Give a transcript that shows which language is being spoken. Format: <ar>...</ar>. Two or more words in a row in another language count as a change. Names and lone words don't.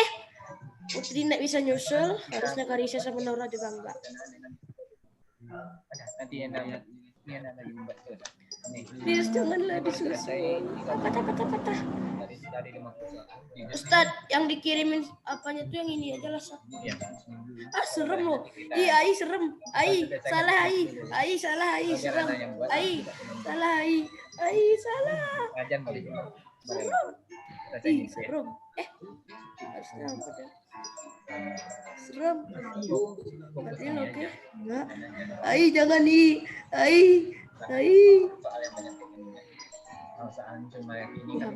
<id>Putri nggak bisa nyusul, harusnya Karisa sama Naura juga enggak. Ada. Nanti enak ini enak lagi membuat itu. Ini. Please janganlah disusul. Patah. Dari 50 soal. Ustadz, yang dikirimin apanya tuh yang ini aja lah. Sat. Iya. Serem loh. Iya, Ai serem. Ai, salah Ai. Ai salah Ai, serem. Ai, salah Ai. Ai salah. Ajan boleh juga. Boleh. Kita Ih, cek ya. serem. Harusnya apa deh? Serem. Matiin oke. Enggak. Ai jangan nih. Ai. Soal yang banyak ini. Soal cuma yang ini kan.</id>